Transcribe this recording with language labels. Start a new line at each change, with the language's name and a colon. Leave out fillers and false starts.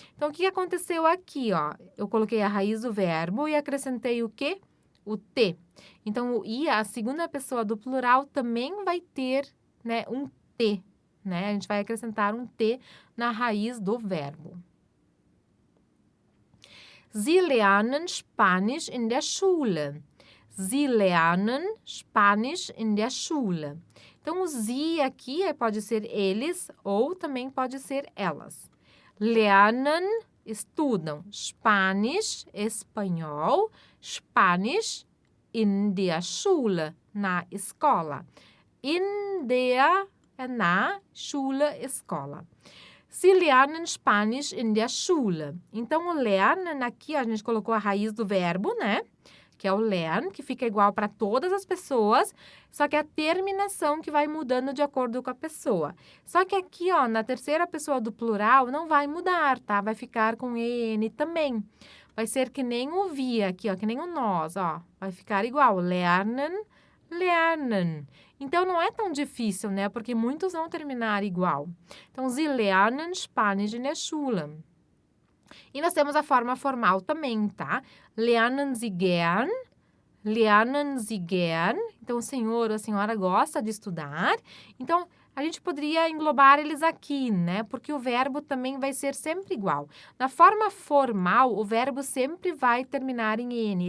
Portuguese: Então, o que aconteceu aqui, ó? Eu coloquei a raiz do verbo e acrescentei o quê? O T. Então, o I, a segunda pessoa do plural, também vai ter, né, um T, né? A gente vai acrescentar um T na raiz do verbo.
German: Sie lernen Spanisch in der Schule. Sie lernen Spanisch in der Schule.
Portuguese: Então, o sie aqui pode ser eles ou também pode ser elas. Lernen, estudam. Spanisch, espanhol.
German: Spanisch, in der Schule,
Portuguese: na escola.
German: In der, na, Schule, escola. Sie lernen Spanisch in der Schule.
Portuguese: Então, o lernen aqui, a gente colocou a raiz do verbo, né? Que é o lernen, que fica igual para todas as pessoas, só que a terminação que vai mudando de acordo com a pessoa. Só que aqui, ó, na terceira pessoa do plural, não vai mudar, tá? Vai ficar com EN também. Vai ser que nem o wir aqui, ó, que nem o nós, ó. Vai ficar igual, lernen, lernen. Então, não é tão difícil, né? Porque muitos vão terminar igual.
German: Então, Sie lernen Spanisch in der Schule.
Portuguese: E nós temos a forma formal também, tá?
German: Lernen Sie gern. Lernen Sie gern.
Portuguese: Então, o senhor ou a senhora gosta de estudar. Então, a gente poderia englobar eles aqui, né? Porque o verbo também vai ser sempre igual. Na forma formal, o verbo sempre vai terminar em N.